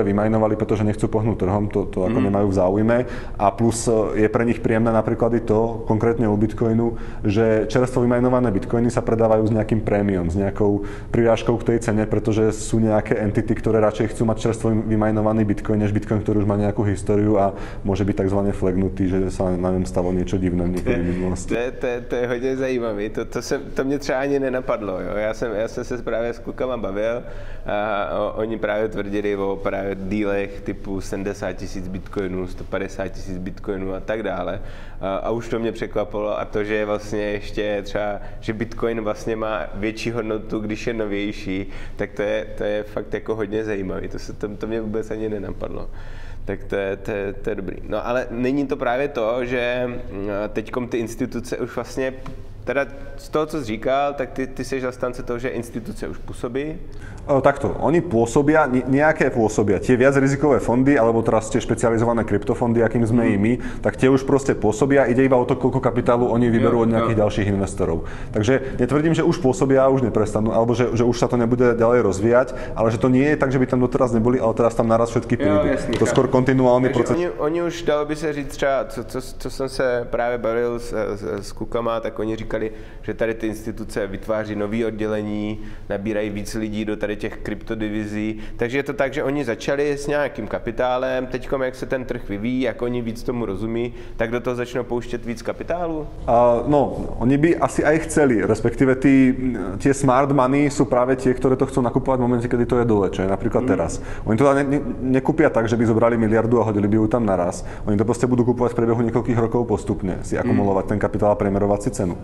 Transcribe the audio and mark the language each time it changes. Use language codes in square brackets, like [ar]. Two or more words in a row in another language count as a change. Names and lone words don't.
[sk] vymajnovali, pretože nechcú pohnúť trhom, to ako nemajú v záujme, a plus je pre nich príjemné napríklad i to, konkrétne u bitcoinu, že čerstvo vymajnované bitcoiny sa predávajú s nejakým prémiom, s nejakou prirážkou k tej cene, pretože sú nejaké entity, ktoré radšej chcú mať čerstvo vymajnovaný bitcoin, než bitcoin, ktorý už má nejakú históriu a môže byť [cs] takzvaně flagnutý, že sa na něm stalo něco divné někdy v minulosti. To je hodně zajímavý, to mě třeba ani nenapadlo. Jo. Já jsem se právě s klukama bavil a oni právě tvrdili o právě dílech typu 70 000 bitcoinů, 150 000 bitcoinů a tak dále. A už to mě překvapilo, a to, že je vlastně ještě třeba, že bitcoin vlastně má větší hodnotu, když je novější, tak to je fakt jako hodně zajímavý. To mě vůbec ani nenapadlo. Tak to je dobrý. No ale není to právě to, že teďkom ty instituce už vlastně, teda z toho, co jsi říkal, tak ty jsi zastánce toho, že instituce už působí? [sk] Takto, oni pôsobia, nejaké pôsobia. Tie viac rizikové fondy, alebo teraz tie špecializované kryptofondy, akým sme i my, tak tie už proste pôsobia, ide iba o to, koľko kapitálu oni vyberú od nejakých ďalších investorov. Takže netvrdím, že už pôsobia a už neprestanú, alebo že už sa to nebude ďalej rozvíjať, ale že to nie je tak, že by tam doteraz neboli, ale teraz tam naraz všetky prídu. To skôr kontinuálny proces. [cs] Oni už, dalo by se říct třeba, co jsem se právě bavil s klukama, tak oni říkali, říkali, že tady ty instituce vytváří nový oddělení, nabírají víc lidí do tady těch kryptodivizí. Takže je to tak, že oni začali s nějakým kapitálem, teďkom jak se ten trh vyvíjí, jak oni víc tomu rozumí, tak do toho začnou pouštět víc kapitálu? [sk] No, oni by asi aj chceli, respektíve tie [en] smart money [sk] sú práve tie, ktoré to chcú nakupovať v momente, kedy to je dole, čo je napríklad teraz. Oni to nekúpia tak, že by zobrali miliardu a hodili by ju tam naraz. Oni to proste budú kúpovať v priebehu niekoľkých rokov postupne, si akumulovať ten kapitál a premerovať si cenu.